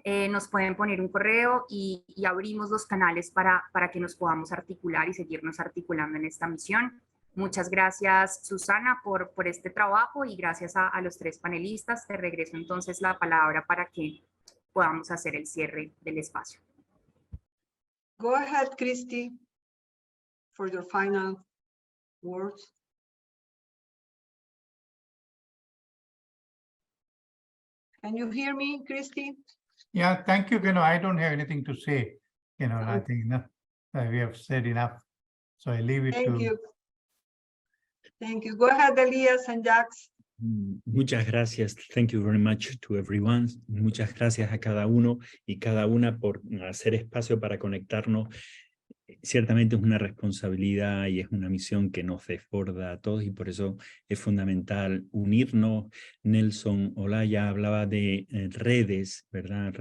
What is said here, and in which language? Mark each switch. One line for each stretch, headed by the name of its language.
Spanish: Nos pueden poner un correo y abrimos los canales para que nos podamos articular y seguirnos articulando en esta misión. Muchas gracias, Susana, por este trabajo y gracias a los tres panelistas. Te regreso entonces la palabra para que podamos hacer el cierre del espacio.
English: Go ahead, Christy, for your final words. Can you hear me, Christy? Yeah, thank you. I don't have anything to say. I think we have said enough. So I leave it to. Thank you. Thank you. Go ahead, Elias and Jax.
Spanish: Muchas gracias.
English: Thank you very much to everyone.
Spanish: Muchas gracias a cada uno y cada una por hacer espacio para conectarnos. Ciertamente es una responsabilidad y es una misión que nos desborda a todos y por eso es fundamental unirnos. Nelson Olaya hablaba de redes, ¿verdad?